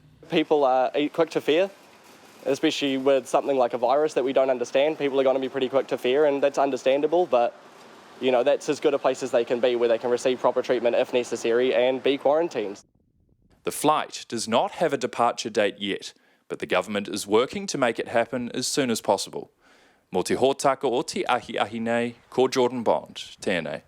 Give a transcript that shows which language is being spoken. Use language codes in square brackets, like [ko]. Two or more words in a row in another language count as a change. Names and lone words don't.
[en] People are quick to fear, especially with something like a virus that we don't understand. People are going to be pretty quick to fear, and that's understandable, but that's as good a place as they can be, where they can receive proper treatment if necessary and be quarantined. The flight does not have a departure date yet, but the government is working to make it happen as soon as possible. [mi] Mō te hōtaka o te ahi nei, ko Jordan Bond, tēnei.